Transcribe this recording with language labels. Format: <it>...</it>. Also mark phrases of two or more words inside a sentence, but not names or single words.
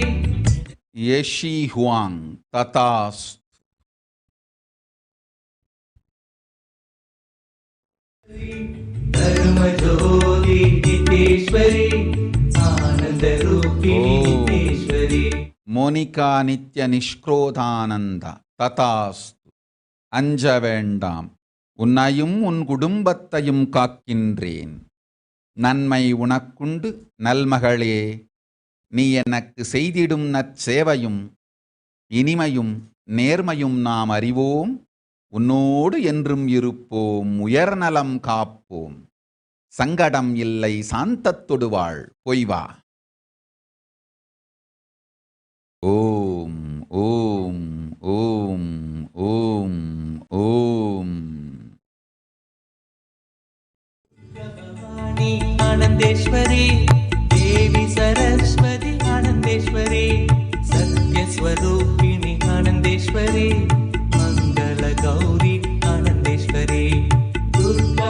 <sa>येशी हुआंग तथास्तु. धर्मज्योति नित्येश्वरी आनन्दरूपिणि नित्येश्वरी மோனிகா நித்ய நிஷ்க்ரோதானந்த ததாஸ்து.</sa> <ta>அஞ்ச வேண்டாம், உன்னையும் உன் குடும்பத்தையும் காக்கின்றேன். நன்மை உனக்குண்டு நல்மகளே, நீ எனக்கு செய்திடும் நற்சேவையும் இனிமையும் நேர்மையும் நாம் அறிவோம். உன்னோடு என்றும் இருப்போம், உயர்நலம் காப்போம். சங்கடம் இல்லை, சாந்தத்தொடு வாழ். போய் வா.</ta> <sa>ஓம் ஓம் ஓம் ஓம் ஓம். आनन्देश्वरी देवी सरस्वती आनन्देश्वरी सत्यस्वरूपिणि आनन्देश्वरी मङ्गलगौरी आनन्देश्वरी दुर्गा</sa>